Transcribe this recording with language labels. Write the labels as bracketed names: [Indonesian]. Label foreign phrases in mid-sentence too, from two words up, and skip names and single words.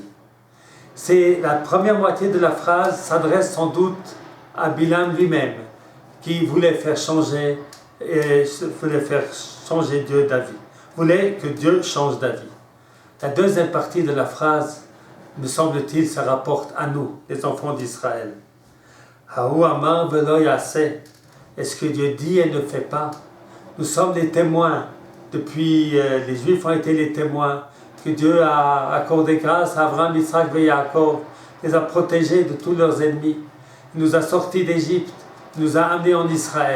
[French] C'est la première moitié de la phrase s'adresse sans doute à Bilam lui-même, qui voulait faire changer Dieu d'avis, voulait que Dieu change d'avis. La deuxième partie de la phrase, me semble-t-il, se rapporte à nous, les enfants d'Israël. [Hebrew] ההוא אמר ולא יעשה. [French] Est-ce que Dieu dit et ne fait pas? Nous sommes les témoins. Depuis, les Juifs ont été les témoins que Dieu a accordé grâce à Abraham, Isaac et Jacob, les a protégés de tous leurs ennemis. Il nous a sortis d'Égypte, il nous a amenés en Israël.